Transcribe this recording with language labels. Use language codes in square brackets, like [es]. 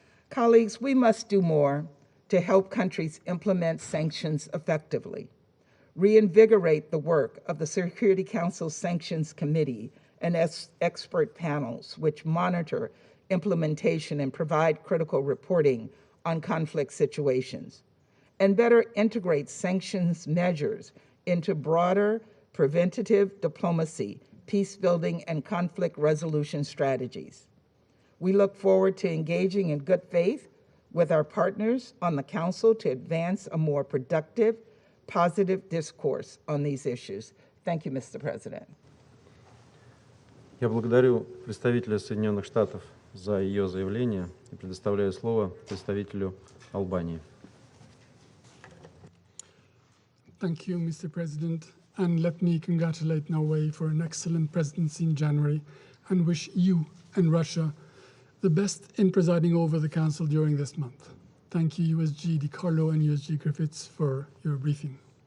[en] Colleagues, we must do more to help countries implement sanctions effectively, reinvigorate the work of the Security Council Sanctions Committee and expert panels which monitor implementation and provide critical reporting on conflict situations, and better integrate sanctions measures into broader preventative diplomacy, peace building, and conflict resolution strategies. We look forward to engaging in good faith with our partners on the Council to advance a more productive, positive discourse on these issues. Thank you, Mr. President. [ru] Я благодарю представителя Соединенных Штатов за ее заявление и предоставляю слово представителю Албании. [en] Thank you, Mr. President. And let me congratulate Norway for an excellent presidency in January and wish you and Russia the best in presiding over the Council during this month. Thank you, USG DiCarlo and USG Griffiths, for your briefing.